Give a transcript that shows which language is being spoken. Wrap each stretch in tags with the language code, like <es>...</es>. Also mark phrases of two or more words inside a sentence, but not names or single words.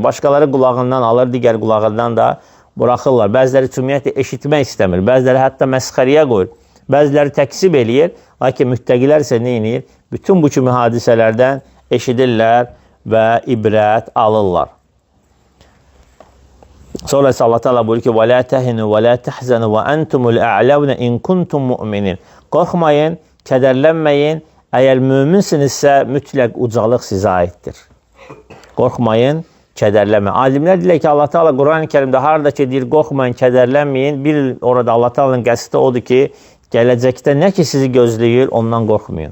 <az>Başqaları qulağından alır, digər qulağından da buraxırlar. Bəziləri ümumiyyətlə eşitmək istəmir. Bəziləri hətta məsxəriyə qoyur. Bəziləri təksib eləyir. Lakin müttəqilər isə nə edir? Bütün bu kimi hadisələrdən eşidirlər və ibrət alırlar. Sonra isə Allah Teala buyurur ki,</az> <ar>وَلَا تَهِنُوا وَلَا تَحْزَنُوا وَأَنْتُمُ الْأَعْلَوْنَ إِنْ كُنْتُمْ مُؤْمِنِينَ</ar> <az>Qorxmayın, kədərlənməyin. Əgər möminsinizsə, mütləq ucalıq sizə aiddir. Qorxmayın, kədərlənməyin. Alimlər deyirlər ki, Allah Teala Quran-ı Kərimdə harada ki, deyir, qorxmayın, kədərlənməyin. Bir orada Allah Teala'nın qəsdi odur ki, gələcəkdə nə ki sizi gözləyir, ondan qorxmayın.</az>